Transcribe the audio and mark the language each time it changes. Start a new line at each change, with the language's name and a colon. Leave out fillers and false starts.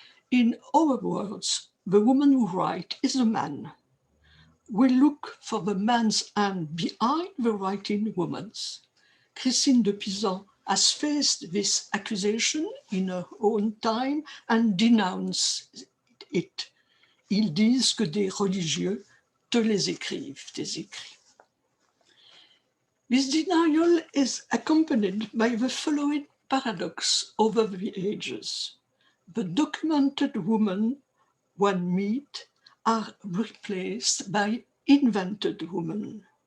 English: In other words, the woman who writes is a man. We look for the man's hand behind the writing woman's. Christine de Pizan has faced this accusation in her own time and denounced it.
French: Ils disent que des religieux te les écrivent, tes écrits.
English: This denial is accompanied by the following paradox over the ages. The documented women one meet are replaced by invented women.